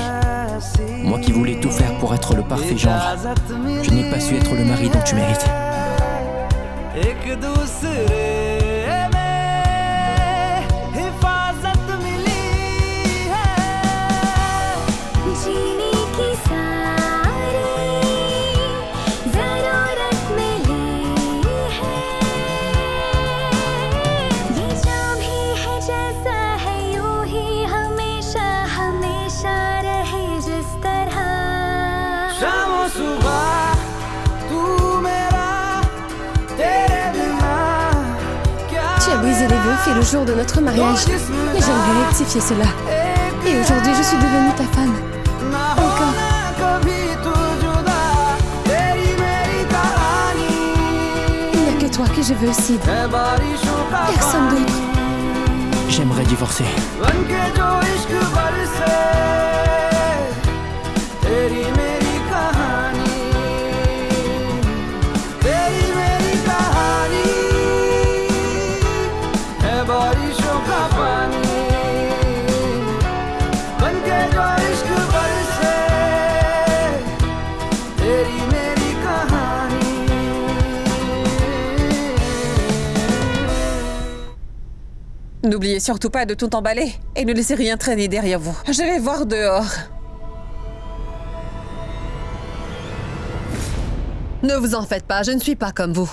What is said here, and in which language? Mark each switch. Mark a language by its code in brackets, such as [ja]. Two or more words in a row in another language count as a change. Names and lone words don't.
[fr] Moi qui voulais tout faire pour être le parfait genre, je n'ai pas su être le mari dont tu mérites. [hi] एक दूसरे में हिफाजत मिली है, जीने की सारी ज़रूरत मिली है, ये जो भी है जैसा है यूं ही हमेशा हमेशा रहे जिस तरह। शामों सुबह तू मेरा, तेरे बिना क्या [fr] Tu as brisé les vœux faits le jour de notre mariage. Mais j'aimerais rectifier cela. Et aujourd'hui, je suis devenue ta femme. [hi] ना [fr] Encore. [hi] होना कभी तू जुदा, तेरी मेरी कहानी [fr] Il n'y a que toi que je veux, Sid. [hi] है बारिशों का [fr] Personne [hi] पानी, [fr] d'autre. J'aimerais divorcer. [hi] बनके जो इश्क बरसे, तेरी मेरी कहानी, तेरी मेरी कहानी है बारिशों का पानी, बनके जो इश्क बरसे, तेरी मेरी कहानी। [fr] N'oubliez surtout pas de tout emballer et ne laissez rien traîner derrière vous. Je vais voir dehors. Ne vous en faites pas, je ne suis pas comme vous.